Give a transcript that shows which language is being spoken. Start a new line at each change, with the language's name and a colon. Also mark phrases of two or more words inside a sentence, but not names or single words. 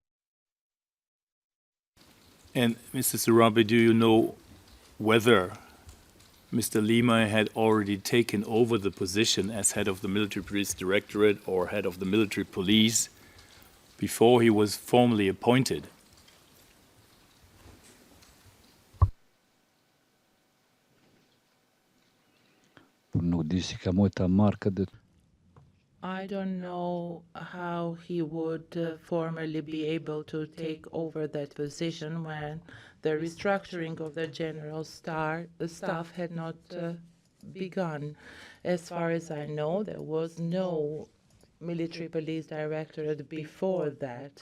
English: And Mr. Sarabi, do you know whether Mr. Limay had already taken over the position as head of the military police directorate or head of the military police before he was formally appointed?
Albanian: Nuk di si ka mujt ta marrë këtë.
English: I don't know how he would formally be able to take over that position when the restructuring of the general staff had not begun. As far as I know, there was no military police directorate before that.